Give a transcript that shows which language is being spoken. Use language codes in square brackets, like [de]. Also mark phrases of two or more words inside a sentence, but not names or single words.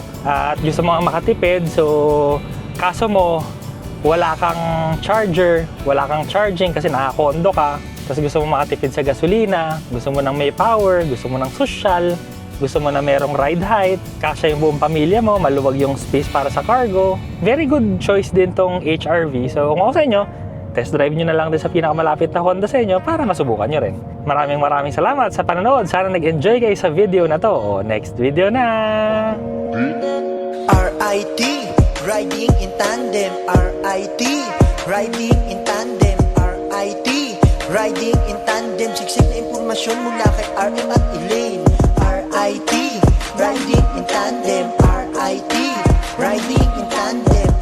[tl] At gusto mo makatipid, so kaso mo, wala kang charger, wala kang charging kasi nakakondo ka, tapos gusto mo makatipid sa gasolina, gusto mo ng may power, gusto mo ng social, gusto mo na merong [en] ride height, [tl] kasya yung buong pamilya mo, maluwag yung space para sa cargo. [en] Very good choice [tl] din tong [en] HRV. [tl] So kung ako sa inyo, test drive nyo na lang din sa pinakamalapit na Honda sa inyo para masubukan nyo rin. Maraming salamat sa panonood. Sana nag-enjoy kayo sa video na to. O next video na! [en] RIT, riding in tandem. RIT, riding in tandem. RIT, riding in tandem. [tl] Siksik na impormasyon mula kay RM at Elaine. [en] RIT, riding in tandem. RIT, riding in tandem.